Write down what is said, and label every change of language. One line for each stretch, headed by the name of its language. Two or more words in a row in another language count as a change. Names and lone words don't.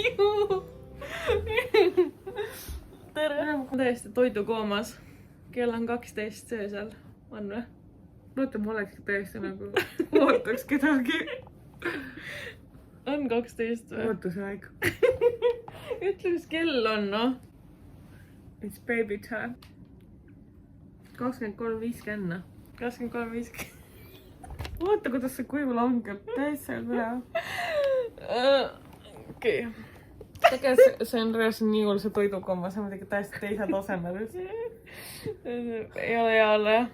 Estonian: Tere! Täiesti toidukoomas. Kell on 12 öösel. On või? Mõtle, ma olekski täiesti nagu ootaks kedagi. On 12 või? Ootusaeg. Ütle, mis kell on, noh.
English: It's baby time. 23.50.
Estonian: 23.50. Oota, kuidas see kuju langeb. Täiesti üle. Okei. Tegelikult see on reaalselt nii hull see toidukomma, see on muidugi täiesti teisel tasemel. Ei ole hea olla, jah.